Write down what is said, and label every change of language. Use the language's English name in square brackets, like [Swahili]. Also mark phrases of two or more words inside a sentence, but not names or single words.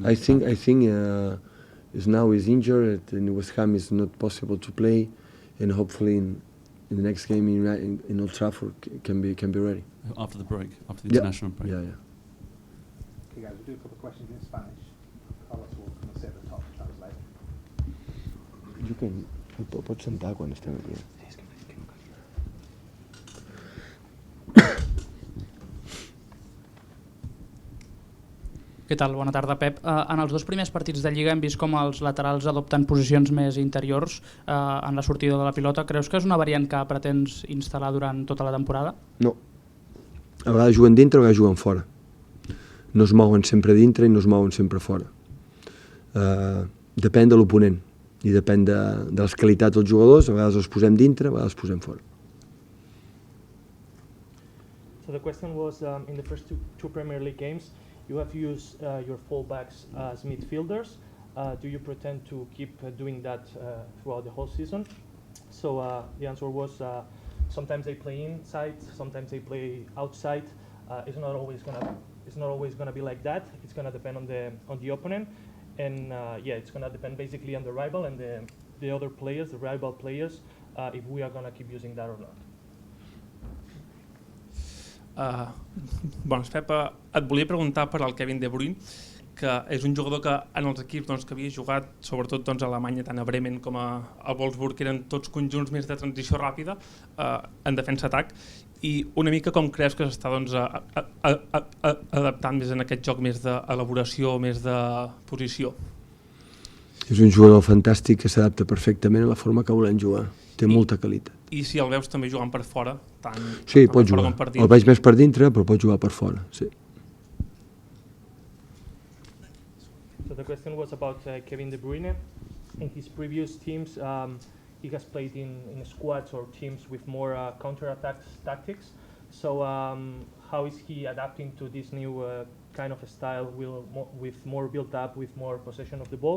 [English] I think now he's injured, and West Ham is not possible to play, and hopefully in the next game in Old Trafford can be ready. After the break, after the international break. Yeah. Okay, guys, we'll do a couple of questions in Spanish. Carlos will come and sit at the top and translate. You can [Catalan] pots sentar quan estem aquí. Què tal? Bona tarda, Pep. En els 2 primers partits de Lliga hem vist com els laterals adopten posicions més interiors en la sortida de la pilota. Creus que és una variant que pretens instal·lar durant tota la temporada? No. A vegades juguen dintre, a vegades juguen fora. No es mouen sempre dintre i no es mouen sempre fora. Depèn de l'oponent i depèn de les qualitats dels jugadors. A vegades els posem dintre, a vegades els posem fora. [English] So the question was, in the first two Premier League games, you have used your fullbacks as midfielders. Do you pretend to keep doing that throughout the whole season? So the answer was sometimes they play inside, sometimes they play outside. It's not always gonna be like that. It's gonna depend on the opponent, and it's gonna depend basically on the rival and the other players, the rival players, if we are gonna keep using that or not. [Catalan] Pep, et volia preguntar per al Kevin De Bruyne, que és un jugador que en els equips que havia jugat, sobretot a Alemanya, tant a Bremen com a Wolfsburg, que eren tots conjunts més de transició ràpida en defensa-atac, i una mica com creus que s'està adaptant més en aquest joc més d'elaboració, més de posició? És un jugador fantàstic que s'adapta perfectament a la forma que volem jugar. Té molta qualitat. I si el veus també jugant per fora, tant Sí, per pot fora jugar. com per dins. El veig més per dintre, però pot jugar per fora. Sí. [English] So the question was about Kevin De Bruyne. In his previous teams, he has played in squads or teams with more counter-attack tactics. So how is he adapting to this new kind of a style with more build-up, with more possession of the ball?